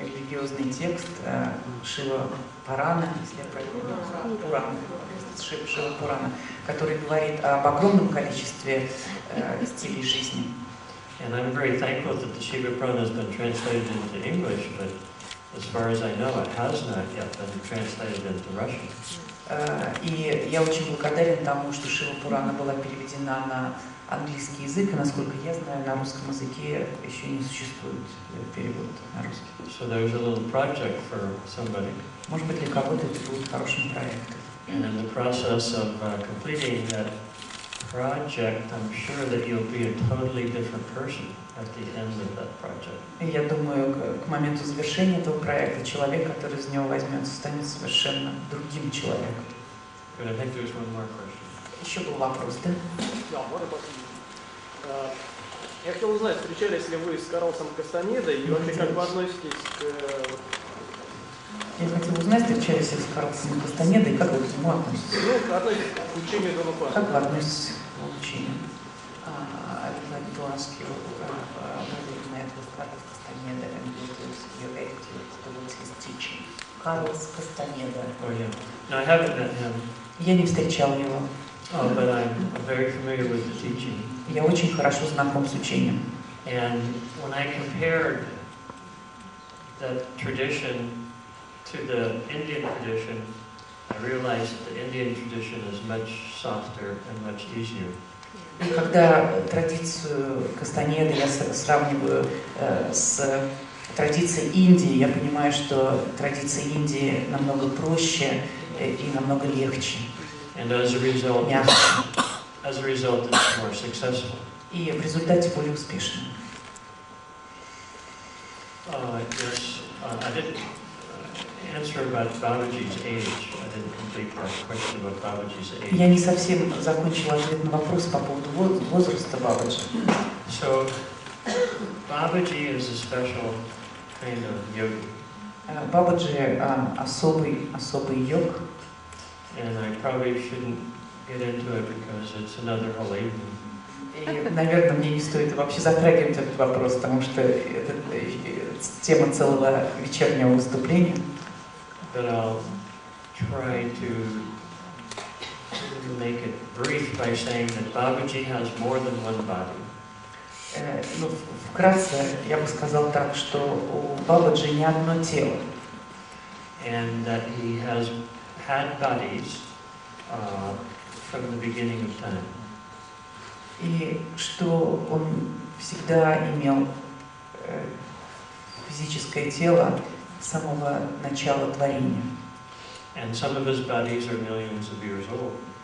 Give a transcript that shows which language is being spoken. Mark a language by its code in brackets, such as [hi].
[ru] религиозный текст Шива Пурана, если я правильно Пурана, Шива Пурана, который говорит об огромном количестве стилей жизни. [en] And I'm very thankful that the Shiva Purana has been translated into English, but as far as I know, it has not yet been translated into Russian. [ru] И я очень благодарен тому, что Шива Пурана была переведена на английский язык, и, насколько я знаю, на русском языке еще не существует перевод на русский. [en] So there's a little project for somebody. [ru] Может быть, для кого-то это будет хорошим проектом. [en] And in the process of completing that project, I'm sure that you'll be a totally different person at the end of that project. [ru] И я думаю, к моменту завершения этого проекта человек, который из него возьмется, станет совершенно другим человеком. [en] Good. I think there's one more question. [ru] Еще был вопрос, да? Да, можно я хотел узнать, встречались ли вы с Карлосом Кастанедой и вообще как вы относитесь к... Я хотел узнать, встречались ли с Карлосом Кастанедой, и как вы к нему относитесь? Ну, относитесь к учению Донупана. Как вы относитесь к учению? [en] I would like to ask you whether you met with Carlos Castaneda and what is your attitude towards his teaching. [ru] Карлос Кастанеда. [en] Oh yeah. No, I haven't met him. [ru] Я не встречал его. [en] Oh, but I'm very familiar with the teaching. [ru] Я очень хорошо знаком с учением. [en] And when I compared that tradition to the Indian tradition, I realized that the Indian tradition is much softer and much easier. [ru] И когда традицию Кастанеды я сравниваю с традицией Индии, я понимаю, что традиция Индии намного проще и намного легче. [en] And as a result, it's more successful. [ru] И в результате более успешным. [en] Yes, I didn't answer about Babaji's age. I didn't complete that question about Babaji's age. [ru] Я не совсем закончила ответ на вопрос по поводу возраста Бабаджи. [en] So, Babaji is a special kind of yogi. [ru] Бабаджи особый йог. [en] And I probably shouldn't get into it because it's another whole evening. [ru] И, наверное, мне не стоит вообще затрагивать этот вопрос, потому что это тема целого вечернего выступления. [en] But I'll try to make it brief by saying that Babaji has more than one body. [ru] Ну, вкратце я бы сказал так, что у Бабаджи не одно тело. [en] And that he has had bodies from the beginning of time. [ru] И что он всегда имел физическое тело с самого начала творения. [en] And some of his bodies are millions of years old.